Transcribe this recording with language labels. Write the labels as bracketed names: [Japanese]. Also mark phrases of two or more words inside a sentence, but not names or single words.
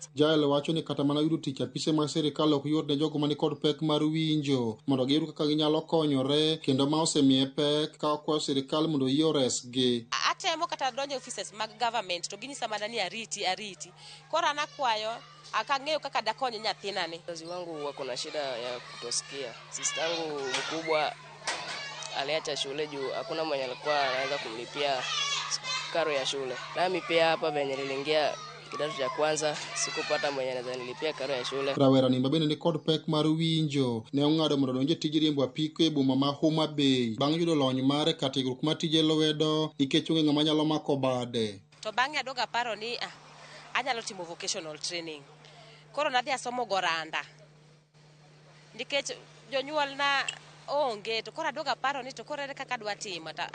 [Luo (Kenya and Tanzania)] Jael wacho ni kata mana yudo tich apise mag sirikal ok yot ne jogo mani kod pek mar winjo mondo giyud kaka ginyalo konyore, kendo ma osemiye pek ka okwayo sirikal mondo oyie oresgi. Atemo kata donjo offices mag government to ginyisa mana ni ariti. Koro an akwayo akang'eyo kaka dakonyo nyathina ni. [Swahili] Wazazi wangu wako na shida ya kutosikia. Sister yangu mkubwa aliacha shule juu hakuna mwenye alikuwa anaweza kumlipia karo ya shule. Nami pia hapa venye niliingia kidato cha kwanza sikupata mwenye anaweza nilipia karo ya shule. [Luo (Kenya and Tanzania)] Rawera ni bende ni kod pek mar winjo ne ong'ado mondo donje tij riembo apiko e boma ma Homa Bay bang' yudo lony mare ka tiegruok mar tije lwedo nikech onge ng'ama nyalo mako bade. To bang'e adoga paro ni anyalo timo [English] vocational training. [Luo (Kenya and Tanzania)] Koro nadhi asomo goranda nikech jonyuol na onge, to koro adoga paro ni to koro ere kaka adwa timo.